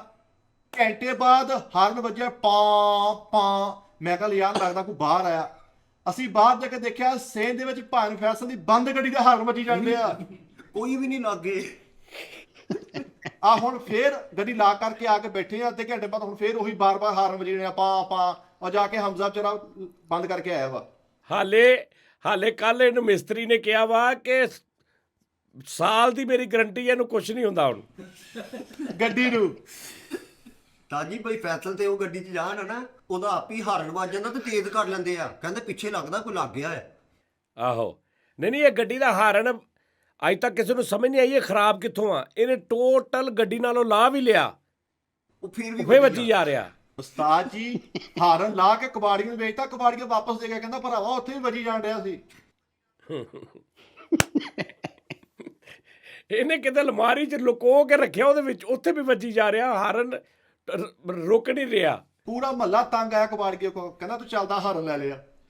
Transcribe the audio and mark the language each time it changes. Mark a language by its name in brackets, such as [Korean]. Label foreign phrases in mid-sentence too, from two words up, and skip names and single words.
[Punjabi] ਘੰਟੇ ਬਾਅਦ ਹਾਰਨ ਵੱਜਿਆ ਪਾਂ ਪਾਂ। ਮੈਂ ਕਿਹਾ ਯਾਰ ਲੱਗਦਾ ਕੋਈ ਬਾਹਰ ਆਇਆ। ਅਸੀਂ ਬਾਹਰ ਜਾ ਕੇ ਦੇਖਿਆ ਸੇਨ ਦੇ ਵਿੱਚ ਭਾਨ ਫੈਸਲ ਦੀ ਬੰਦ ਗੱਡੀ ਦਾ ਹਾਰਨ ਵੱਜੀ ਜਾਂਦੇ ਆ। ਕੋਈ ਵੀ ਨਹੀਂ ਲੱਗੇ। ਆ ਹੁਣ ਫੇਰ ਗੱਡੀ ਲਾ ਕਰਕੇ ਆ ਕੇ ਬੈਠੇ ਆ। ਅੱਧੇ ਘੰਟੇ ਬਾਅਦ ਹੁਣ ਫੇਰ ਉਹੀ ਬਾਰ-ਬਾਰ ਹਾਰਨ ਵੱਜਣੇ ਆ ਪਾਂ ਪਾਂ। ਔਰ ਜਾਕੇ ਹਮਜ਼ਾ ਚੌਰਾ ਬੰਦ ਕਰਕੇ ਆਇਆ ਵਾ। ਹਾਲੇ ਕੱਲ੍ਹ ਇਹਨੂੰ ਮਿਸਤਰੀ ਨੇ ਕਿਹਾ ਵਾ ਕਿ ਸਾਲ ਦੀ ਮੇਰੀ ਗਾਰੰਟੀ ਹੈ, ਇਹਨੂੰ ਕੁਝ ਨਹੀਂ ਹੁੰਦਾ ਹੁਣ ਗੱਡੀ ਨੂੰ। ਤਾਜੀ ਬਈ ਫੈਸਲ ਤੇ ਉਹ ਗੱਡੀ 'ਚ ਜਾਣ ਨਾ, ਉਹਦਾ ਆਪ ਹੀ ਹਾਰਨ ਵੱਜ ਜਾਂਦਾ ਤੇ ਤੇਜ਼ ਕਰ ਲੈਂਦੇ ਆ। ਕਹਿੰਦੇ ਪਿੱਛੇ ਲੱਗਦਾ ਕੋਈ ਲੱਗ ਗਿਆ ਹੈ। ਆਹੋ ਨਹੀਂ ਯੇ ਗੱਡੀ ਦਾ ਹਾਰਨ ਅੱਜ ਤੱਕ ਕਿਸੀ ਨੂੰ ਸਮਝ ਨਹੀਂ ਆਈ ਯੇ ਖ਼ਰਾਬ ਕਿੱਥੋਂ ਆ। ਇਹਨੇ ਟੋਟਲ ਗੱਡੀ ਨਾਲੋਂ ਲਾ ਭੀ ਲਿਆ, ਉਹ ਫਿਰ ਫਿਰ ਵੱਜੀ ਜਾ ਰਹਾ। ਉਸਤਾਦ ਜੀ ਹਾਰਨ ਲਾ ਕੇ ਕਬਾੜੀ ਨੂੰ ਵੇਚਤਾ। ਕਬਾੜੀ ਵਾਪਸ ਦੇ ਕੇ ਕਹਿੰਦਾ ਭਰਾਵਾ ਉੱਥੇ ਵੀ ਵੱਜੀ ਜਾਣ ਡਿਆ ਸੀ। ਇਹਨੇ ਕਿਤੇ ਅਲਮਾਰੀ 'ਚ ਲੁਕੋ ਕੇ ਰੱਖਿਆ, ਉਹਦੇ ਵਿੱਚ ਉੱਥੇ ਵੀ ਵੱਜੀ ਜਾ ਰਿਹਾ। ਹਾਰਨ ਰੁਕ ਨਹੀਂ ਰਿਹਾ। ਪੂਰਾ ਮਹੱਲਾ ਤੰਗ ਆਇਆ ਕਬਾੜੀ ਕੋ। ਕਹਿੰਦਾ ਤੂੰ ਚੱਲਦਾ ਹਾਰਨ ਲੈ ਲਿਆ।